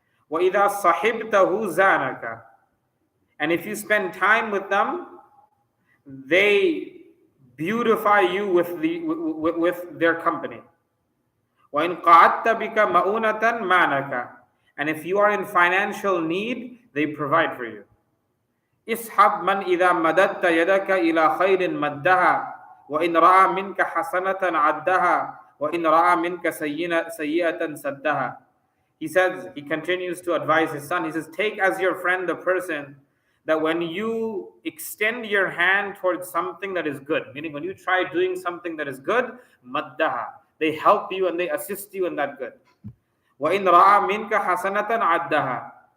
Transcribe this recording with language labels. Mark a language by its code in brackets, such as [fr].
[ar] وَإِذَا صَحِبْتَهُ زَانَكَ, [en] and if you spend time with them, they beautify you with their company. [ar] وَإِنْ قَعَدْتَ بِكَ مَؤُونَةً مَانَكَ, [en] and if you are in financial need, they provide for you. [ar] اصحب من إذا مددت يدك إلى خير مدها وإن رأى منك حسنة عدها وإن رأى منك سيئة سدها. [en] He says, he continues to advise his son. He says, take as your friend the person that when you extend your hand towards something that is good, meaning when you try doing something that is good, maddaha, they help you and they assist you in that good. [ar] وَإِنْ رَأَى مِنْكَ حَسَنَةً عَدَّهَا,